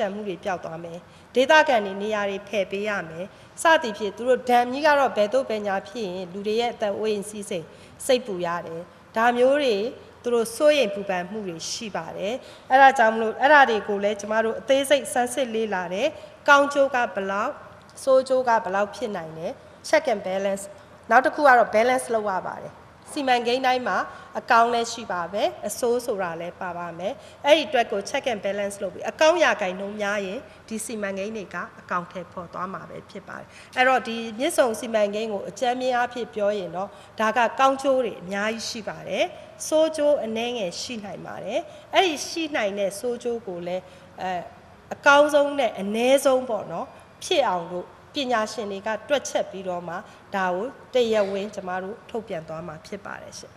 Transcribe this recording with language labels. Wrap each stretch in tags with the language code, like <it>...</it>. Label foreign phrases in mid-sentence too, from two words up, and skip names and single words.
<my>မ်းမှုတွေပျောက်သွားမယ်ဒေသခံတွေနေရာတွေဖယ်ပေးရမယ်စသည်ဖြင့်သူတို့ဒဏ်ကြီးကတော့ဘယ်တော့ဘယ်ညာဖြစ်ရင်လူတွေရဲ့အသက်အိုးအိမ်စီးစိမ်စိတ်ပူရတယ်ဒါမျိုးတွေသူတို့စိုးရိမ်ပူပန်မှုတွေရှိပါတယ် အဲ့ဒါကြောင့်မလို့အဲ့ဒါတွေကိုလည်းကျမတို့အသေးစိတ်စမ်းစစ်လေ့လာတယ်ကောင်းကျိုးကဘလောက်ဆိုးကျိုးကဘလောက်ဖြစ်နိုင်တယ်</my> <en>check and balance</en> <my>နောက်တစ်ခုကတော့ balance လုပ်ရ ပါတယ်စီမံကိန်းတိုင်းမှာအကောင့်လည်းရှိပါပဲအဆိုးဆိုတာလည်းပါပါမယ်အဲ့ဒီအတွက်ကို</my> <en>check and balance</en> <my>လုပ်ပြီးအကောင့်ရာဂိုင်နှုန်းများရင်ဒီစီမံကိန်းတွေကအကောင့်ထဲပေါ်သွားမှာပဲဖြစ်ပါတယ်အဲ့တော့ဒီမြစ်ဆုံစီမံကိန်းကိုအကြမ်းမြင်အားဖြင့်ပြောရင်တော့ဒါကကောင်းကျိုးတွေအများကြီးရှိပါတယ်ဆိုးကျိုးအနည်းငယ်ရှိနိုင်ပါတယ်အဲ့ဒီရှိနိုင်တဲ့ဆိုးကျိုးကိုလည်းအကောင်းဆုံးနဲ့အနည်းဆုံးပေါ့နော်ဖြစ်အောင်လို့ပညာရှင်တွေကတွက်ချက်ပြီးတော့မှဒါကိုတရားဝင်ကျမတို့ထုတ်ပြန်သွားမှာဖြစ်ပါတယ်ရှင်</my>